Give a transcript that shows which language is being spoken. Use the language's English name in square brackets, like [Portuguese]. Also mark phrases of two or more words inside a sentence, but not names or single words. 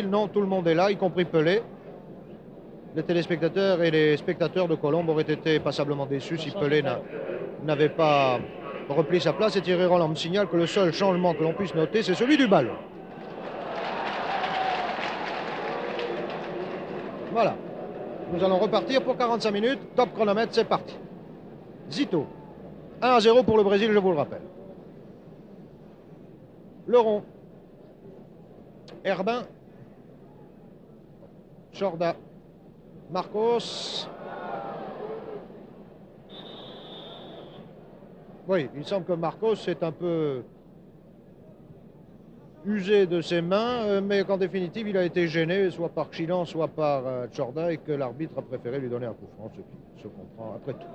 [French] Non, tout le monde est là, y compris Pelé. Les téléspectateurs et les spectateurs de Colombes auraient été passablement déçus si Pelé n'avait pas replie sa place et Thierry Roland me signale que le seul changement que l'on puisse noter, c'est celui du ballon. Voilà. Nous allons repartir pour 45 minutes. Top chronomètre, c'est parti. Zito. 1-0 pour le Brésil, je vous le rappelle. Le rond. Herbin. Chorda. Marcos. Oui, il semble que Marcos est un peu usé de ses mains, mais qu'en définitive, il a été gêné, soit par Chilan, soit par Chorda, et que l'arbitre a préféré lui donner un coup franc, ce qui se comprend après tout.